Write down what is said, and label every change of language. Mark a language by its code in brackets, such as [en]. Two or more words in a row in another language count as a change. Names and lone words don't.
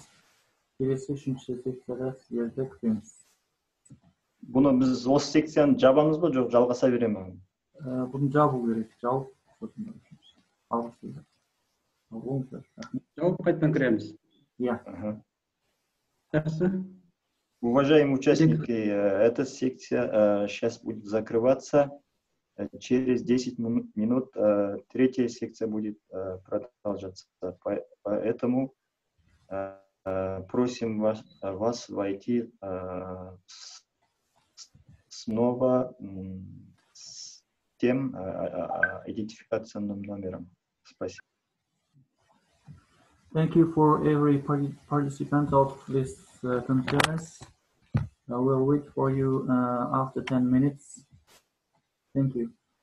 [kk] Келесі үшінші секцияда сіздерді күтеміз. Бұны біз осы секцияны жабамыз ба, жоқ жалғаса бере ме? Бұны жабу керек. Жауып, алғысыздар. Жауып қайтадан кіреміз. Иә. Жақсы. [ru] Уважаемые участники, эта секция сейчас будет закрываться. Через 10 минут третья секция будет продолжаться. Поэтому просим вас войти снова с тем идентификационным номером. Спасибо. [en] Thank you for every participant of this conference. I will wait for you after 10 minutes. Thank you.